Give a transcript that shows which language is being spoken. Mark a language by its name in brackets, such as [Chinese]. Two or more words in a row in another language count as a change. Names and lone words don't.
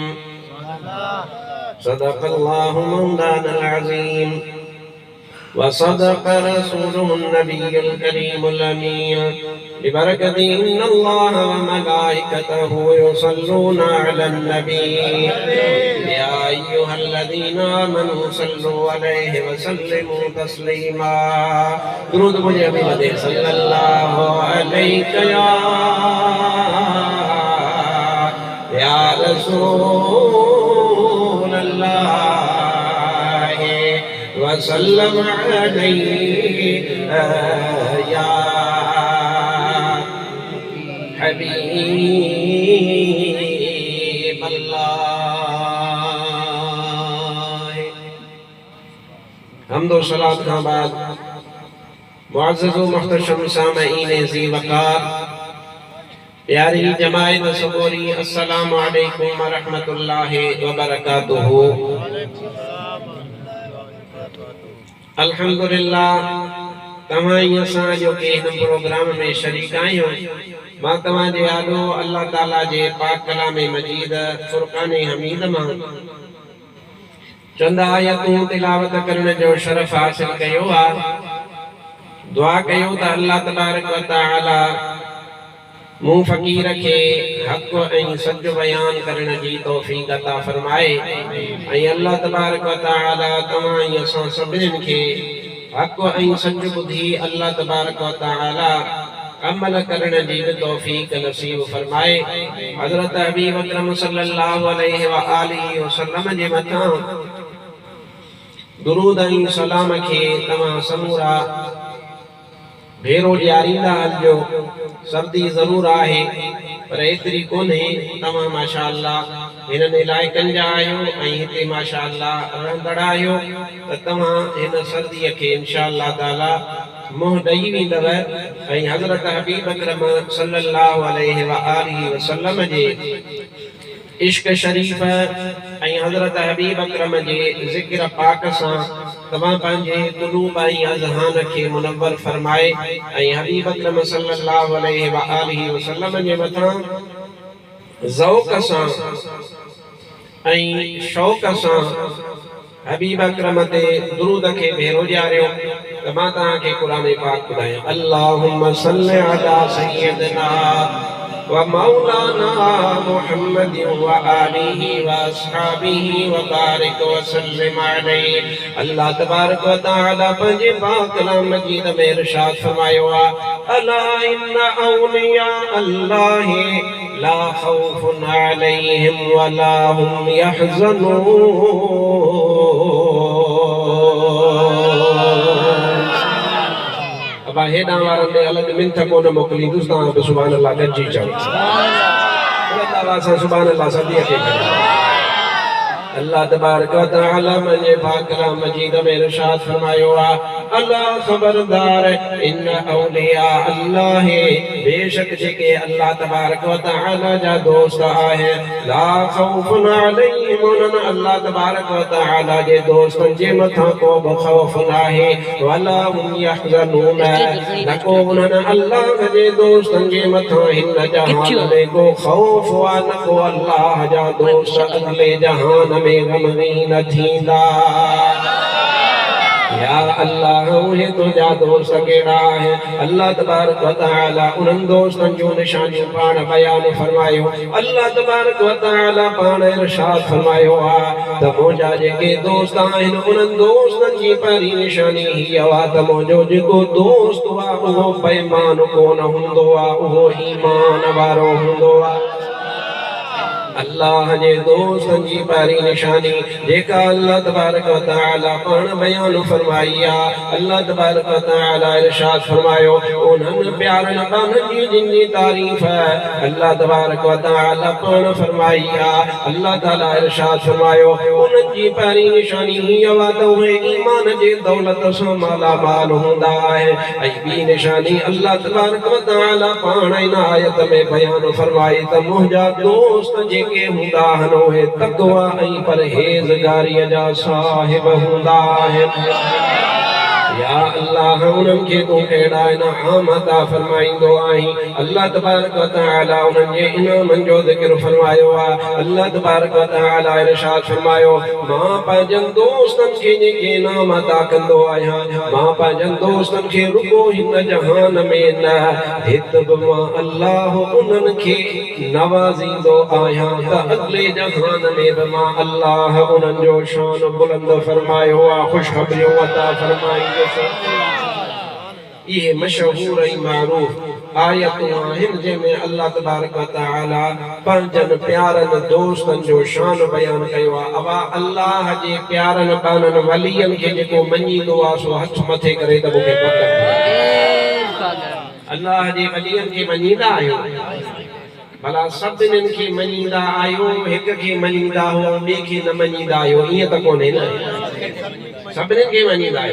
[Arabic] صدق الله مولانا العظيم وصدق رسوله النبي الكريم الأمين ببركة إن الله وملائكته يصلون على النبي يا أيها الذين آمنوا صلوا عليه وسلموا تسليما [Urdu] درود مجھے ابھی بدے [Arabic] صلی اللہ علیک یا رسول اللہ وسلم عليك يا حبيب الله [Urdu] حمد و صلاة کا بعد معزز و محتشم سامعین ذی وقار پیاری جماعت صبوری [Arabic] السلام علیکم ورحمۃ اللہ وبرکاتہ [Sindhi] अल्हम्दुलिल्लाह तमाम असां जो के हिन प्रोग्राम में शरीक आहियूं मां तव्हां जे आॾो अल्लाह ताला जे पाक कलाम मजीद फुरकान हमीद मां चंद आयतूं तिलावत करण जो शरफ हासिल कयो आहे दुआ कयो त अल्लाह तबारक व तआला मूं फ़कीर खे हक़ ऐं सच बयान करण जी तौफ़ीक़ अता फ़रमाए ऐं अल्लाह तबारक व तआला तव्हां ऐं असां सभिनीनि खे हक़ ऐं सच ॿुधी अल्लाह तबारक व तआला अमल करण जी भी तौफ़ीक़ नसीब फरमाए। हज़रत हबीब अकरम [Arabic] صلى الله عليه وآله وسلم [Sindhi] जे मथां दुरूद ऐं सलाम खे तव्हां समूरा भेरो ॾियारींदा हलिजो। सर्दी ज़रूर आहे पर एतिरी कोन्हे। तव्हां माशाअल्लाह हिननि इलाइक़नि जा आहियो ऐं हिते माशाअल्लाह रहंदड़ आहियो त तव्हां हिन सर्दीअ खे इंशाअल्लाह ताला मुंहुं ॾेई वेंदव ऐं हज़रत हबीब अकरम [Arabic] صلى الله عليه وآله وسلم [Sindhi] जे इश्क शरीफ़ ऐं हज़रत हबीब अकरम जे ज़िक्र पाक सां तव्हां पंहिंजे क़ुलूब ऐं अज़हान खे मुनव्वर फरमाए ऐं हबीब अकरम [Arabic] صلى الله عليه وآله وسلم [Sindhi] जे मथां ज़ौक़ सां ऐं शौक़ सां हबीब अकरम ते दुरूद खे भेरो ॾियारियो त मां तव्हांखे क़ुरान पाक ॿुधायां। [Arabic] اللهم صل على سيدنا ومولانا محمد وآله وأصحابه وبارك وسلم عليه. [Sindhi] अल्लाह तबारक व तआला पंहिंजे पाक कलाम मजीद में इरशाद फरमायो आहे [Arabic] ألا إن أولياء الله لا خوف عليهم ولا هم يحزنون. [Sindhi] अब हेॾां वारनि ॾे अलॻि मिंथ कोन मोकिलींदुसि। तव्हां बि सुभाणे अल्लाह गॾिजी चओ सुभाणे अल्लाह सदीअ खे अल्लाह तबारक व तआला पंहिंजे पाक कलाम मजीद में इरशाद फरमायो आहे अल्लाह खबरदार [Arabic] إن أولياء الله [Sindhi] बेशक जेके अल्लाह तबारक व तआला जा दोस्त आहे [Arabic] لا خوف عليهم [Sindhi] उन्हनि अल्लाह तबारक व तआला जे दोस्तनि जे मथां को बि खौफ न आहे [Arabic] ولا هم يحزنون [Sindhi] न को उन्हनि अल्लाह जे दोस्तनि जे मथां हिन जहान में को खौफ आहे न को अल्लाह जा दोस्त अगले जहान में गमगीन थींदा। या अल्लाह उहे तुंहिंजा दोस्त कहिड़ा है अल्लाह तबारक व तआला उन्हनि दोस्तनि जूं निशानियूं पाण बयान फरमायो। अल्लाह तबारक व तआला पाण इरशाद फरमायो आहे त मुंहिंजा जेके दोस्त आहिनि उन्हनि दोस्तनि जी पहिरीं निशानी हीअ आहे त मुंहिंजो जेको दोस्त आहे उहो बेईमान कोन हूंदो आहे उहो ईमान वारो हूंदो आहे। अल्लाह जे दोस्तनि जी पहिरीं निशानी जेका अल्लाह तबारक व तआला पाण बयान फरमाई आहे अल्लाह तबारक व तआला इरशाद फरमायो उन्हनि प्यारनि बाननि जी जिन जी तारीफ़ अल्लाह तबारक व तआला पाण फरमाई आहे। अल्लाह ताला इरशाद फरमायो उन्हनि जी पहिरीं निशानी हीअ आहे त उहे ईमान जे दौलत सां मालामाल हूंदा आहे। ऐं ॿी निशानी अल्लाह तबारक व तआला पाण इन आयत में बयान फरमाई त मुंहिंजा दोस्त जेके हूंदा आहिनि उहे तक़वा ऐं परहेज़गारीअ जा साहिब हूंदा आहिनि। या अल्लाह उन्हनि खे तूं कहिड़ा इनाम अता फरमाईंदो आहीं। अल्लाह तबारक व तआला उन्हनि जे इनामनि जो ज़िक्र फरमायो आहे। अल्लाह तबारक व तआला इरशाद फरमायो मां पंहिंजनि दोस्तनि खे जेके इनाम अता कंदो आहियां मां पंहिंजनि दोस्तनि खे रुॻो हिन जहान में न हित बि मां अल्लाह उन्हनि खे नवाज़ींदो आहियां त अॻिले जहान में बि मां अल्लाह उन्हनि जो शान बुलंद फरमायो आहे ख़ुशख़बरियूं अता फरमाईंदो। ये मशहूर ऐं मारूफ आयतूं आहिनि जंहिंमें अल्लाह तबारक व तआला पंहिंजनि प्यारनि दोस्तनि जो शान बयान कयो आहे। अवा अल्लाह जे प्यारनि बाननि वलियनि खे जेको मञींदो आहे सो हथ मथे करे त मूंखे पकड़ अल्लाह जे वलियनि खे मञींदा आहियो भला सभिनीनि खे मञींदा आहियो हिक खे मञींदा हो ॿिए खे न मञींदा आहियो ईअं त कोन्हे न सभिनीनि खे मञींदा आहियो।